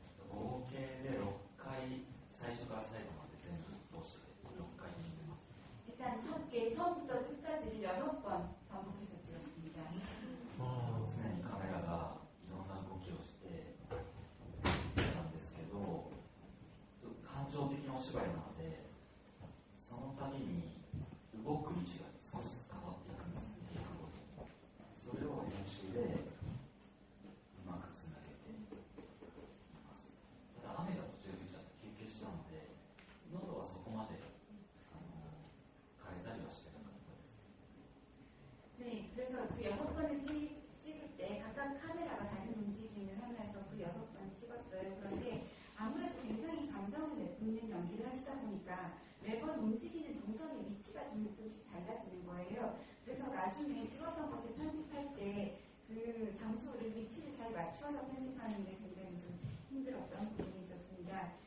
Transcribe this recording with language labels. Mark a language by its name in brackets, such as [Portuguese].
[Japanese] 合計で6回、最初から最後まで全部通して6回見てます。 [Korean] 일단 함께 처음부터 끝까지 6번 반복해서 찍었습니다. [Japanese] 常にカメラがいろんな動きをしてたんですけど、感情的なお芝居なので、その度に動く位置が少しずつ変わっていくんです、テイクごとに。それを練習でうまくつなげています。ただ雨が途中でちょっと休憩したので、喉はそこまで変えたりはしてなかったです。 [Korean] 네, 그래서 그 6번을 찍을 때 각각 카메라가 다른 움직임을 하면서 그 6번을 찍었어요. 그런데 아무래도 굉장히 감정을 내뿜는 연기를 하시다 보니까 매번 움직이는 동선의 위치가 좀 조금씩 달라지는 거예요. 그래서 나중에 찍었던 것을 편집할 때 그 장소를 위치를 잘 맞추어서 편집하는 게 굉장히 좀 힘들었던 부분이 있었습니다.